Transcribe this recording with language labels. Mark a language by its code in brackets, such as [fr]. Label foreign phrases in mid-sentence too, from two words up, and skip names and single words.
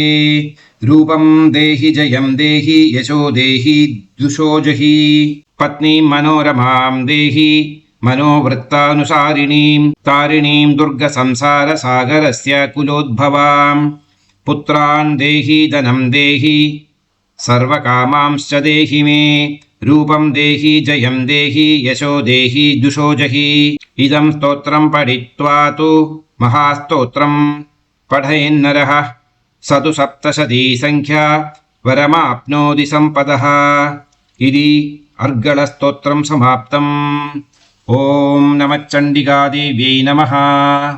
[sa] रूपं देहि जयं देहि यशो देहि दुषो जहि पत्नीं मनोरमां देहि मनोवृत्तानुसारिणीं तारिणीं दुर्गसंसारसागरस्य कुलोद्भवाम्. पुत्रान् देहि धनं देहि सर्वकामांश्च देहि मे. रूपं देहि जयं देहि यशो देहि दुषो जहि इदं स्तोत्रं पठित्वा तु महास्तोत्रं पठयेन्नरः स तु सप्तशती संख्या वरमाप्नोति सम्पदः इति अर्गळस्तोत्रं समाप्तम्। ॐ नमः चण्डिकादेव्यै नमः।